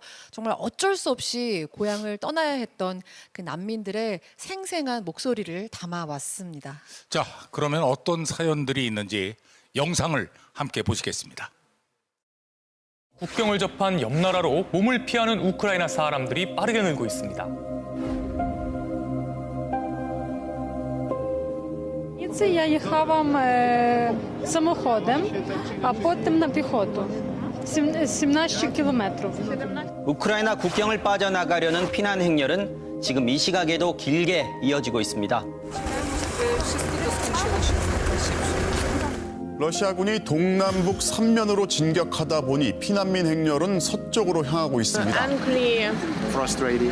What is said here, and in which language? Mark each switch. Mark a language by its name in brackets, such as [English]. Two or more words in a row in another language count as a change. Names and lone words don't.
[Korean] 정말 어쩔 수 없이 고향을 떠나야 했던 그 난민들의 생생한 목소리를 담아왔습니다. 자, 그러면 어떤 사연들이 있는지 영상을 함께 보시겠습니다. 국경을 접한 옆 나라로 몸을 피하는 우크라이나 사람들이 빠르게 늘고 있습니다. [Ukrainian] Я їхала самоходом, а потім на піхоту. 17 кілометрів. [Korean] 우크라이나 국경을 빠져나가려는 피난 행렬은 지금 이 시각에도 길게 이어지고 있습니다. 러시아군이 동남북 3면으로 진격하다 보니 피난민 행렬은 서쪽으로 향하고 있습니다. [English] Unclear. Frustrated.